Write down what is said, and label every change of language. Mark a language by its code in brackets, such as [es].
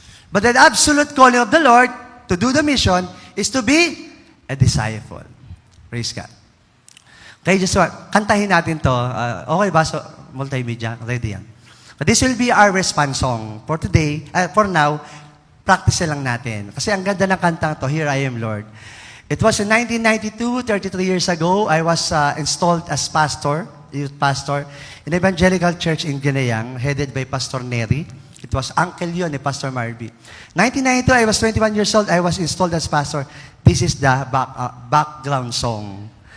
[en] But the absolute calling of the Lord to do the mission is to be a disciple. Praise God. Okay, just [tl] kantahin natin to. Okay ba? [en] So, multimedia, ready yan. But this will be our response song for today, for now. [tl] practice lang natin. Kasi ang ganda ng kantang to, Here I Am, Lord. [en] It was in 1992, 33 years ago, I was installed as pastor, youth pastor, in Evangelical Church in Ginayang, headed by Pastor Neri. It was uncle yun ni Pastor Marby. 1992, I was 21 years old, I was installed as pastor. This is the background song.